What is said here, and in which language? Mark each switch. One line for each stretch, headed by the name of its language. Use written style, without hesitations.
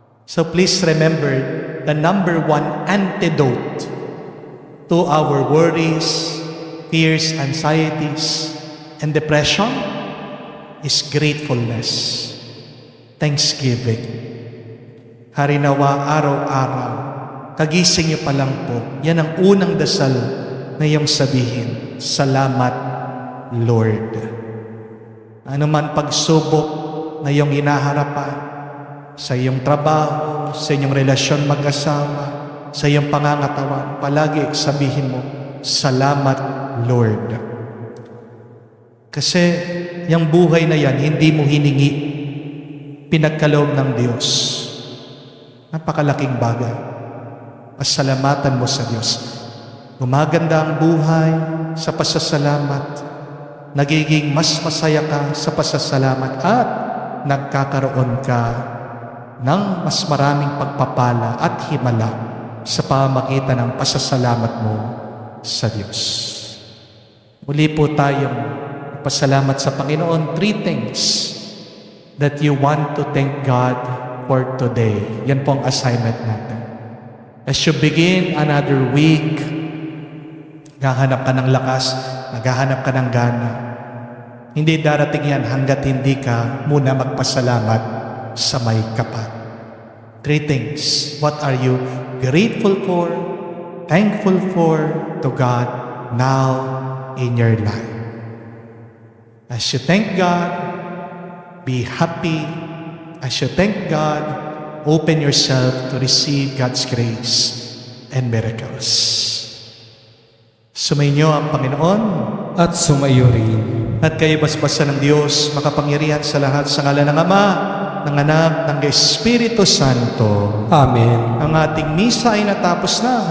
English: So please remember, the number one antidote to our worries, fears, anxieties, and depression is gratefulness, thanksgiving.
Filipino: Harinawa araw-araw, kagising niyo pa lang po, yan ang unang dasal na iyong sabihin, "Salamat, Lord." Ano man pagsubok na iyong hinaharapan, sa iyong trabaho, sa iyong relasyon mag-asawa, sa iyong pangangatawan, palagi sabihin mo, "Salamat, Lord." Kasi yung buhay na yan, hindi mo hiningi, pinagkaloob ng Diyos. Napakalaking bagay. Pasalamatan mo sa Diyos. Gumaganda ang buhay sa pasasalamat. Nagiging mas masaya ka sa pasasalamat at nagkakaroon ka ng mas maraming pagpapala at himala sa pamamagitan ng pasasalamat mo sa Diyos. Muli po tayong pasalamat sa Panginoon.
English: 3 things that you want to thank God for today.
Filipino: Yan po ang assignment natin.
English: As you begin another week,
Filipino: naghahanap ka ng lakas, naghahanap ka ng gana. Hindi darating yan hanggat hindi ka muna magpasalamat sa may kapat. 3 things.
English: What are you grateful for, thankful for to God now in your life? As you thank God, be happy. As you thank God, open yourself to receive God's grace and miracles.
Filipino: Sumainyo ang Panginoon At sumayo rin. at kayo basbasan ng Diyos, makapangyarihan sa lahat sa ngalan ng Ama, ng Anak, ng Espiritu Santo. Amen. Ang ating misa ay natapos na.